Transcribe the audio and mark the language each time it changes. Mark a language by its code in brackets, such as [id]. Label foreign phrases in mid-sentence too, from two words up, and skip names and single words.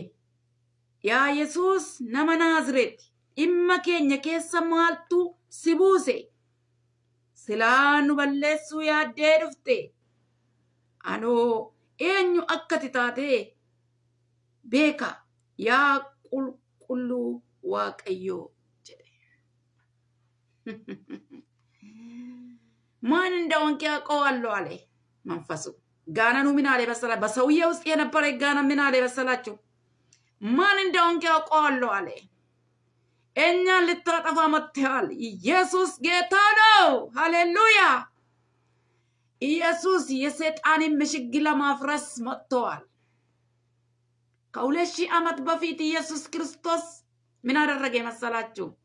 [om] Yaa Yesuus nama Naazreeti dhimma keenya keessa maaltu si buuse? Silaa nu balleessuu yaaddee dhufte. Anoo eenyu akkati taate beeka yaa qulqulluu Waaqayyoo jedhe. [am] ማን እንደሆንክ ያውቀዋለሁ አለ መንፈሱ። ጋናኑ ምን አለ መሰላችሁ? በሰውዬው ውስጥ የነበረ ጋና ምን አለ መሰላችሁ? ማን እንደሆንክ ያውቀዋለሁ አለ። እኛን ልታጠፋ መጥተሃል። ኢየሱስ ጌታ ነው። ሃሌሉያ ኢየሱስ የሰይጣንን ምሽግ ለማፍረስ መጥተዋል። ከሁለት ሺህ ዓመት በፊት ኢየሱስ ክርስቶስ ምን አደረገ መሰላችሁ?